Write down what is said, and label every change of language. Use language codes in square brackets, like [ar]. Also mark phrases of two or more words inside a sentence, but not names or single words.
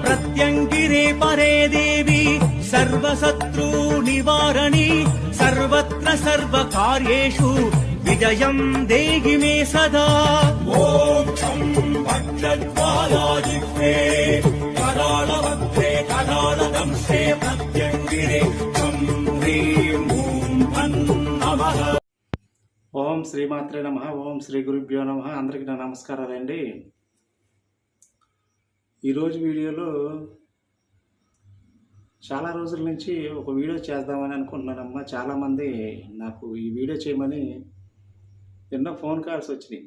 [sa] प्रत्यङ्गिरे परे देवी सर्वशत्रु निवारणी सर्वत्र सर्वकार्येषु विजयं देहि मे सदा। ॐ छं भद्रद्वालाजिह्वे करालवक्त्रे करालदंसे प्रत्यङ्गिरे छं ह्रीं ॐ नमः। ఓం శ్రీమాత్రే నమః. ఓం శ్రీ గురుభ్యో నమః. [te] అందరికీ నా నమస్కారాలండి. ఈరోజు వీడియోలో చాలా రోజుల నుంచి ఒక వీడియో చేద్దామని అనుకుంటున్నానమ్మా. చాలామంది నాకు ఈ వీడియో చేయమని ఎన్నో [en] phone calls [te] వచ్చినాయి.